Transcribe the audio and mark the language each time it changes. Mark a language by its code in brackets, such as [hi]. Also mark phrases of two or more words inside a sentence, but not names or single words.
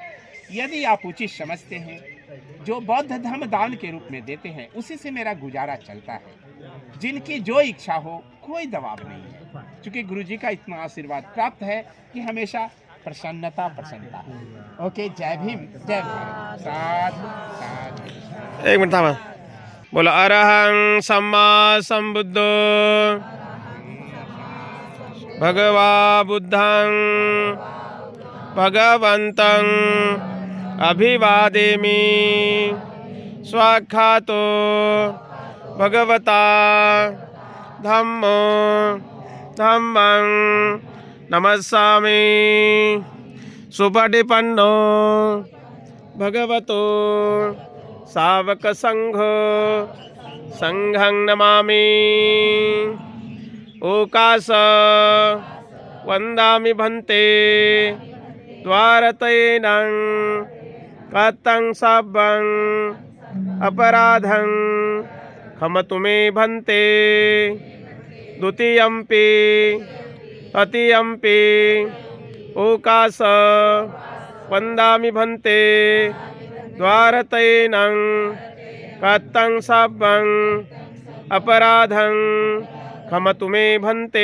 [hi] यदि आप उचित समझते हैं, जो बौद्ध धर्म दान के रूप में देते हैं उसी से मेरा गुजारा चलता है। जिनकी जो इच्छा हो, कोई दबाव नहीं है, क्योंकि गुरु जी का इतना आशीर्वाद प्राप्त है कि हमेशा प्रसन्नता है। ओके, जय भीम, जय भारत। साधु साधु। [mr] एक मिनट थांबा। [pi] बोला अरहं सम्मा संबुद्धो भगवा बुद्धं भगवन्तं अभिवादेमि स्वाख्यातो भगवता धम्मो धम्मं नमस्सामि सुपटिपन्नो भगवतो सावक संघो संघं नमामि। ओकाश वंदामि भन्ते द्वारतैनं कतं सब्बं अपराधं क्षमतु मे भन्ते। द्वितीयंपि तृतीयंपि ओकाश वंदामि भन्ते द्वारतैनं कतं सब्बं अपराधं क्षमतु मे भन्ते।